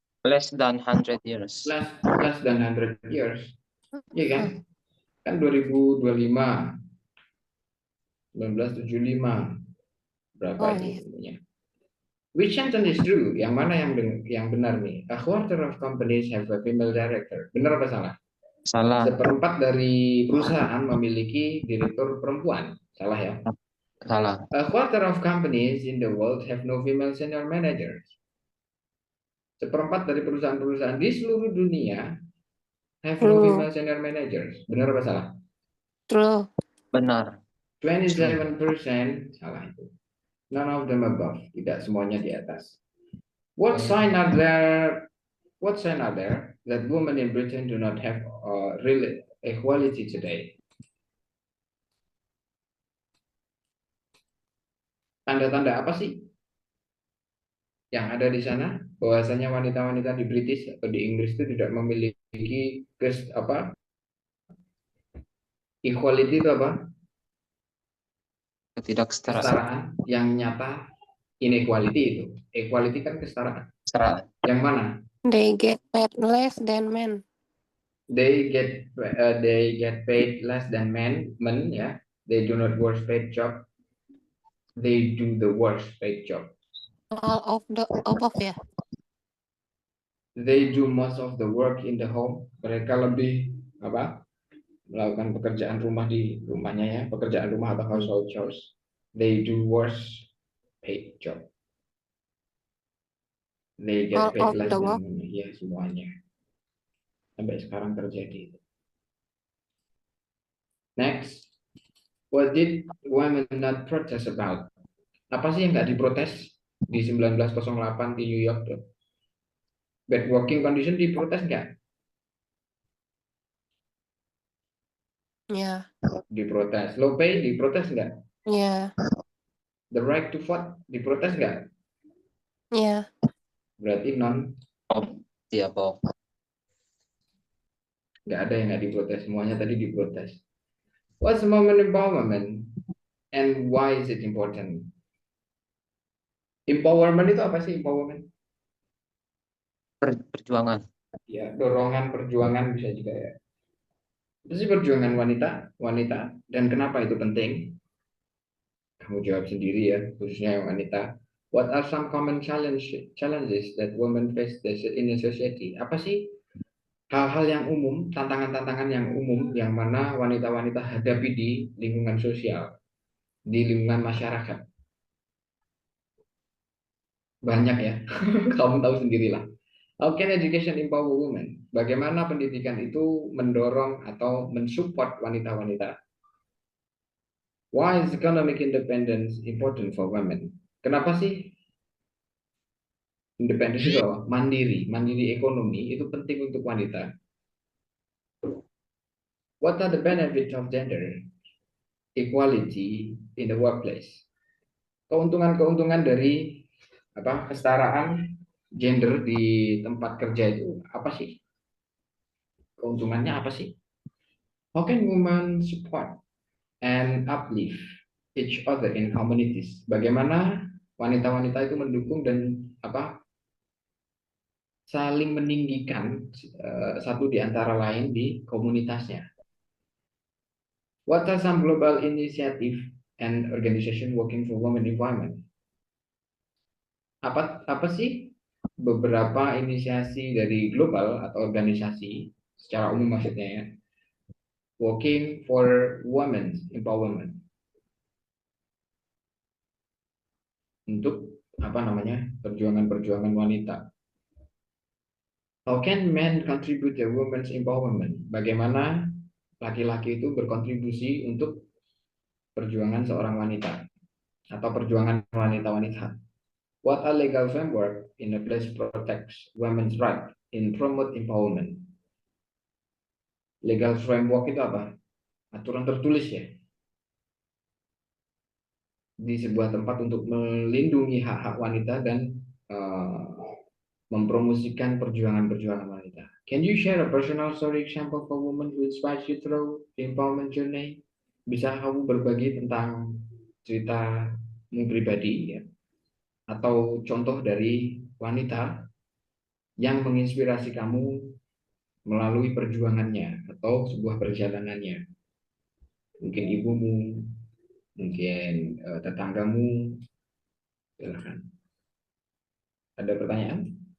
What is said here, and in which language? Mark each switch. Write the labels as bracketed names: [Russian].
[English] Less than 100 years. Less than 100 years. [Indonesian] Iya kan? Kan 2025. 1975. Berapa itu sebenarnya? [English] Which sentence is true? [Indonesian] Yang mana yang benar nih? [English] A quarter of companies have a female director. [Indonesian] Benar apa salah? Salah. Seperempat dari perusahaan memiliki direktur perempuan. Salah ya? Salah. [English] A quarter of companies in the world have no female senior managers. [Indonesian] Seperempat dari perusahaan-perusahaan di seluruh dunia [English] have no female senior managers. [Indonesian] Benar apa salah? [English] True. [Indonesian] Benar. 27% salah itu. [English] None of them above. [Indonesian] Tidak semuanya di atas. [English] What sign are there that women in Britain do not have real equality today? [Indonesian] Tanda-tanda apa sih yang ada di sana? Bahwasanya wanita-wanita di British atau di Inggris itu tidak memiliki equality itu apa? Kesetaraan yang nyata. Inequality itu. Equality kan kesetaraan. Kesetaraan. Yang mana? [English] They get paid less than men. They get paid less than men ya. They do not worst paid job. They do the worst paid job. All of the above ya. They do most of the work in the home. [Indonesian] Mereka lebih melakukan pekerjaan rumah di rumahnya ya, pekerjaan rumah atau [English] household chores. They do worst paid job. They get paid less than men. [Indonesian] Ya, semuanya. Sampai sekarang terjadi. [English] Next, what did women not protest about? [Indonesian] Apa sih yang nggak diprotes di 1908 di New York tuh? [English] Bad working condition [Indonesian] diprotes nggak? Ya. Diprotes. [English] Low pay [Indonesian] diprotes nggak? Ya. [English] The right to vote [Indonesian] diprotes nggak? Ya. Berarti non. Iya, Bob. Nggak ada yang nggak diprotes, semuanya tadi diprotes. [English] What's women empowerment and why is it important? [Indonesian] Empowerment itu apa sih empowerment? Perjuangan. Ya, dorongan perjuangan bisa juga ya. Itu sih perjuangan wanita dan kenapa itu penting? Kamu jawab sendiri ya, khususnya yang wanita. [English] What are some common challenges that women face in a society? [Indonesian] Apa sih hal-hal yang umum, tantangan-tantangan yang umum yang mana wanita-wanita hadapi di lingkungan sosial, di lingkungan masyarakat? Banyak ya, kamu tahu sendirilah. [English] How can education empower women? [Indonesian] Bagaimana pendidikan itu mendorong atau mensupport wanita-wanita? [English] Why is economic independence important for women? [Indonesian] Kenapa sih independen itu mandiri ekonomi itu penting untuk wanita? [English] What are the benefits of gender equality in the workplace? [Indonesian] Keuntungan-keuntungan dari kesetaraan gender di tempat kerja itu apa sih? Keuntungannya apa sih? [English] How can women support and uplift each other in communities? [Indonesian] Bagaimana wanita-wanita itu mendukung dan saling meninggikan satu di antara lain di komunitasnya. [English] What are some global initiative and organization working for women empowerment? [Indonesian] Apa sih beberapa inisiasi dari global atau organisasi secara umum maksudnya ya, [English] working for women's empowerment, [Indonesian] untuk perjuangan-perjuangan wanita. [English] How can men contribute to women's empowerment? [Indonesian] Bagaimana laki-laki itu berkontribusi untuk perjuangan seorang wanita atau perjuangan wanita-wanita? [English] What are legal framework in a place protects women's right in promote empowerment? [Indonesian] Legal framework itu apa? Aturan tertulis ya, di sebuah tempat untuk melindungi hak-hak wanita dan mempromosikan perjuangan-perjuangan wanita. [English] Can you share a personal story example for women who inspires you through the empowerment journey? [Indonesian] Bisa kamu berbagi tentang ceritamu pribadi ya, atau contoh dari wanita yang menginspirasi kamu melalui perjuangannya atau sebuah perjalanannya. Mungkin ibumu, mungkin tetanggamu. Silakan. Ada pertanyaan?